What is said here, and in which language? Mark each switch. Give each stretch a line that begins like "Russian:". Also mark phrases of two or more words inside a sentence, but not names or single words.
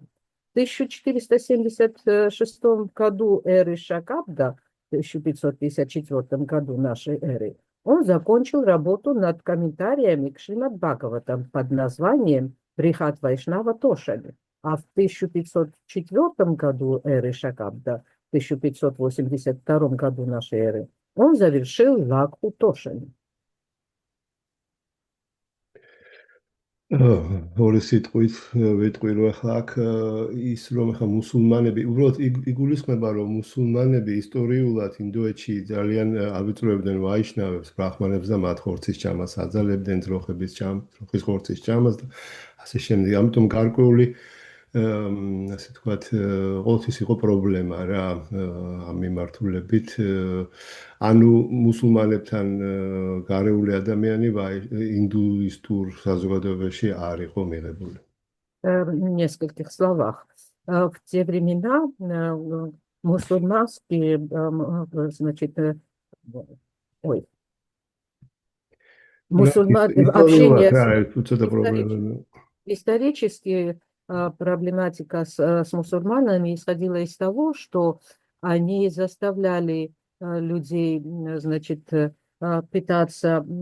Russian: В 1476 году эры Шакабда, в 1554 году нашей эры, он закончил работу над комментариями к Шримад Бхагаватам под названием Брихат Вайшнава Тошани, а в 1504 году эры Шакабда, в 1582 году нашей эры, он завершил Лакху Тошани.
Georgian: ორი სიტყვით ვიტყვი რომ ახლა აქ ის რომ ახლა მუსულმანები უბრალოდ იგულისხმება რომ მუსულმანები ისტორიულად ინდოეთში ძალიან ავიწროებდნენ ვაიშნავებს, ბრაჰმანებს და მათ ხორცის ჭამას აძალებდნენ, ძროხის ხორცის ჭამას და ასე შემდეგ. ამიტომ გარკვეული ასე თქვათ ყოველთვის იყო პრობლემა რა ამ მიმართულებით ანუ მუსულმანებთან გარეული ადამიანი ინდუისტურ საზოგადოებაში არ იყო მიღებული.
Russian: В нескольких словах. В те времена мусульманские, значит, общение, исторически проблематика с мусульманами исходила из того, что они заставляли людей, значит, питаться